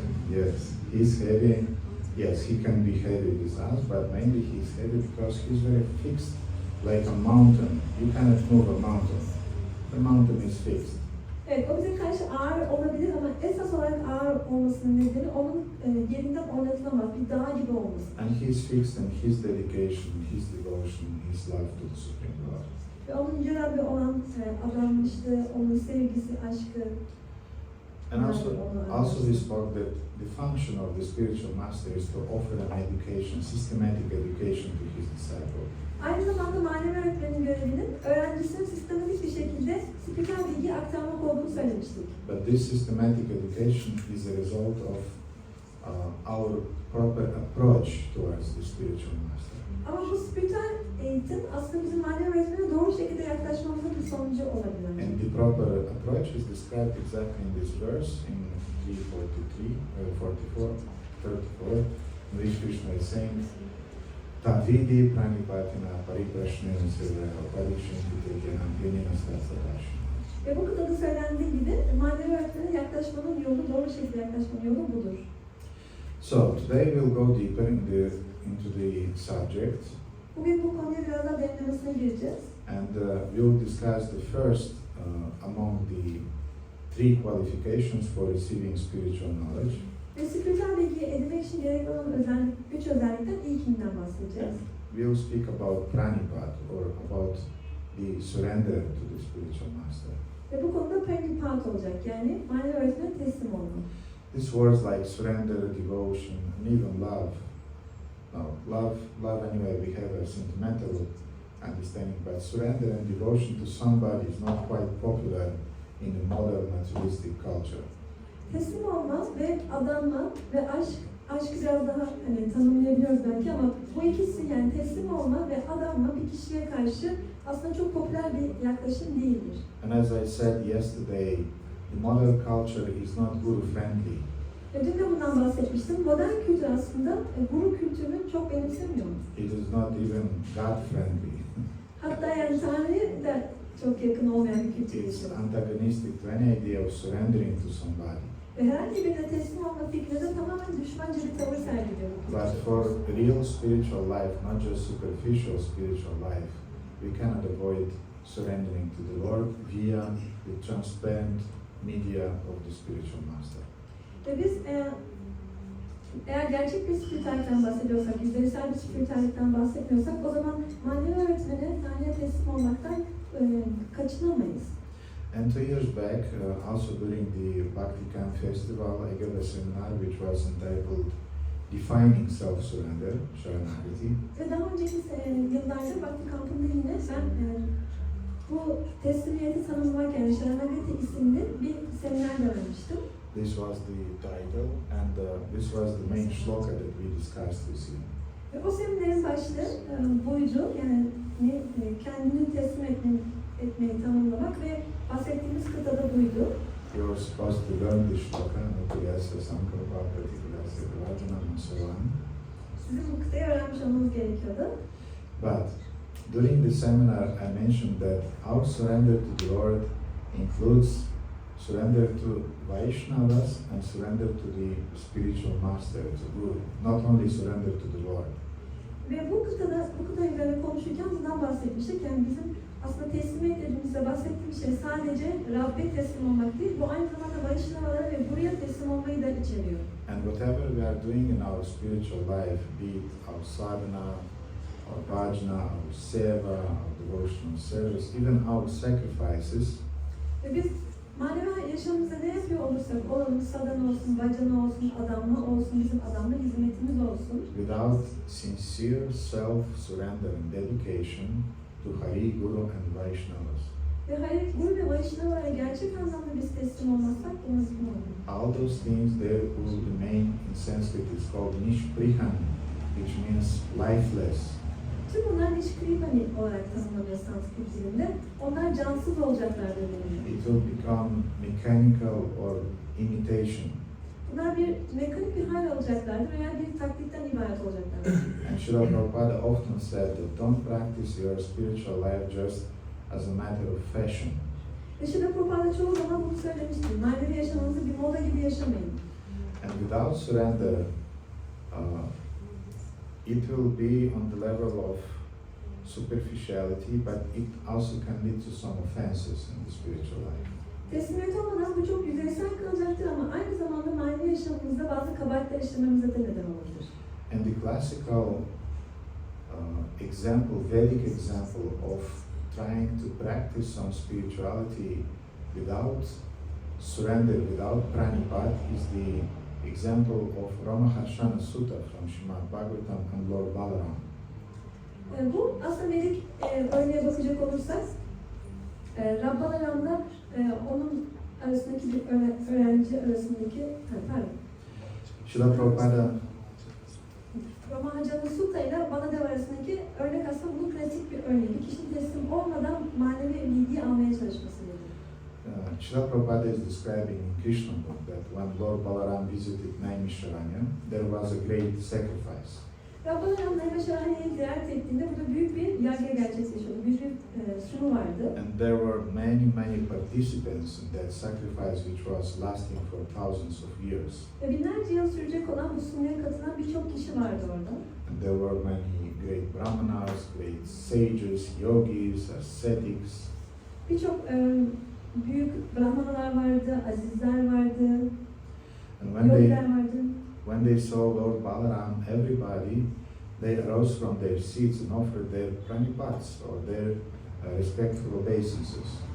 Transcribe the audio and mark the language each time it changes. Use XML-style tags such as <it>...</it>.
<en>Yes, he's heavy. Yes, he can be heavy with us, but mainly he's heavy because he's very fixed like a mountain. You cannot move a mountain. The mountain is fixed.</en> <tr>Evet, o bize karşı ağır olabilir ama esas olarak ağır olmasının nedeni onun yerinden oynatılamaz, bir dağ gibi olması.</tr> <en>And he's fixed in his dedication, his devotion, his love to the Supreme Lord.</en> <tr>Ve onun Yüce Rabbi olan adanmışlığı, onun sevgisi, aşkı.</tr> <en>And also we spoke that the function of the spiritual master is to offer an education, systematic education to his disciple.</en> <tr>Aynı zamanda manevi öğretmenin görevinin öğrencisine sistematik bir şekilde spiritüel bilgi aktarmak olduğunu söylemiştik.</tr> <en>But this systematic education is a result of our proper approach towards the spiritual master.</en> <tr>Ama bu spiritüel eğitim aslında bizim manevi öğretmene doğru şekilde yaklaşmamızın bir sonucu olabilir.</tr> <en>And the proper approach is described exactly in this verse, in 3:44, in which Krishna is saying,</en> <sa>Tavidi Pranipatina Pariprashna Sevaya Pariprashna.</sa> <tr>Ve bu kıtada söylendiği gibi manevi öğretmene yaklaşmanın yolu, doğru şekilde yaklaşmanın yolu budur.</tr> <en>So today we'll go deeper into the subject.</en> <tr>Bugün bu konuya biraz daha derinlemesine gireceğiz.</tr> <en>And we'll discuss the first among the three qualifications for receiving spiritual knowledge.</en> <tr>Ve spiritüel bilgiyi edinmek için gerekli olan üç özellikten ilkinden bahsedeceğiz.</tr> <en>We'll speak about Pranipat, or about the surrender to the spiritual master.</en> <tr>Ve bu konuda Pranipat olacak, yani manevi öğretmene teslim olma.</tr> <en>These words like surrender, devotion, and even love. Now, love anyway, we have a sentimental understanding, but surrender and devotion to somebody is not quite popular in the modern materialistic culture.</en> <tr>Teslim olma ve adanma ve aşkı biraz daha tanımlayabiliyoruz belki ama bu ikisi, yani teslim olma ve adanma bir kişiye karşı aslında çok popüler bir yaklaşım değildir.</tr> <en>And as I said yesterday, the modern culture is not guru friendly.</en> <tr>Ve dün de bundan bahsetmiştim. Modern kültür aslında guru kültürünü çok benimsemiyor.</tr> <en>It is not even God friendly.</en> <tr>Hatta yani Tanrı'ya da çok yakın olmayan bir kültür.</tr> <en>It's antagonistic to any idea of surrendering to somebody.</en> <tr>Ve herhangi birine teslim olma fikrine de tamamen düşmanca bir tavır sergiliyor.</tr> <en>But for real spiritual life, not just superficial spiritual life, we cannot avoid surrendering to the Lord via the transparent media of the spiritual master.</en> <tr>Ve biz eğer gerçek bir spiritüellikten bahsediyorsak, yüzeysel bir spiritüellikten bahsetmiyorsak o zaman manevi öğretmene, Tanrı'ya teslim olmaktan kaçınamayız.</tr> <en>And 2 years back, also during the Bhakti Camp Festival, I gave a seminar which was entitled Defining Self-Surrender, Sharanagati.</en> <tr>Ve daha önceki yıllarda Bhakti kampında yine ben bu teslimiyeti tanımlamak, yani Sharanagati isimli bir seminer vermiştim.</tr> <en>This was the title, and this was the main shloka that we discussed this year.</en> <tr>Ve o seminerin başlığı buydu, yani kendini teslim etmeyi tanımlamak ve bahsettiğimiz kıtada buydu.</tr> <en>You were supposed to learn the shloka,</en> <sa>Nutiyasya Sankalpa Pratikulasya Rajana</sa> <en>and so on.</en> <tr>Sizin bu kıtayı öğrenmiş olmanız gerekiyordu.</tr> <en>But during the seminar, I mentioned that our surrender to the Lord includes surrender to Vaishnavas and surrender to the spiritual master, to Guru. Not only surrender to the Lord.</en> <tr>Ve bu kıta üzerine konuşurken bundan bahsetmiştik. Yani bizim aslında teslimiyet dediğimizde bahsettiğimiz şey sadece Rabbe teslim olmak değil, bu aynı zamanda Vaishnavalara ve Guru'ya teslim olmayı da içeriyor.</tr> <en>And whatever we are doing in our spiritual life, be it our sadhana, our bhajana, our seva, our devotional service, even our sacrifices,</en> <tr>Ve biz manevi yaşamımızda ne yapıyor olursak olalım, sadhana olsun, bhajana olsun, adanma olsun, bizim adanma hizmetimiz olsun.</tr> <en>without sincere self-surrender and dedication to Hari, Guru and Vaishnavas,</en> <tr>Ve hayır, Guru ve Vaishnava'ya gerçek anlamda biz teslim olmazsak bu nasıl olur?</tr> <en>all those things there will remain in Sanskrit. It's called Nishprihan, which means lifeless.</en> <tr>Tüm bunlar nişkripani olarak tanımlanıyor Sanskrit dilinde. Onlar cansız olacaklar deniliyor.</tr> <en>It will become mechanical or imitation.</en> <tr>Bunlar bir mekanik bir hal alacaklardır veya bir taklitten ibaret olacaklardır.</tr> <en>And Srila Prabhupada often said that don't practice your spiritual life just as a matter of fashion.</en> <tr>Ve Srila Prabhupada çoğu zaman bunu söylemiştir. Manevi yaşamınızı bir moda gibi yaşamayın.</tr> <en>And without surrender, it will be on the level of superficiality, but it also can lead to some offenses in the spiritual life.</en> <tr>Teslimiyet olmadan bu çok yüzeysel kalacaktır ama aynı zamanda manevi yaşamımızda bazı kabahatler işlememize de neden olabilir.</tr> <en>And the classical example, Vedic example of trying to practice some spirituality without surrender, without Pranipat is the example of Ramaharshana Sutta from Srimad Bhagavatam and Lord Balaram.</en> <tr>Bu aslında Vedik örneğe bakacak olursak Rabbalaram'la onun arasındaki bir öğrenci arasındaki Srila Prabhupada Ramaharshana Sutta ile Baladev arasındaki örnek aslında bunun pratik bir örneği. Bir kişinin teslim olmadan manevi bilgiyi almaya çalışmasıdır.</tr> <en>Srila Prabhupada is describing in Krishna book that when Lord Balaram visited Naimisharanya, there was a great sacrifice.</en> <tr>Rabbalaram Naimisharanya'yı ziyaret ettiğinde burada büyük bir yargı gerçekleşiyordu. Büyük bir sunu vardı.</tr> <en>And there were many participants in that sacrifice which was lasting for thousands of years.</en> <tr>Ve binlerce yıl sürecek olan bu sunuya katılan birçok kişi vardı orada.</tr> <en>And there were many great brahmanas, great sages, yogis, ascetics.</en> <tr>Birçok büyük brahmanalar vardı, azizler vardı,</tr> <en>And</en> <tr>yogiler vardı.</tr> <en>when they saw Lord Balaram, everybody, they arose from their seats and offered their pranipats or their respectful obeisances.</en>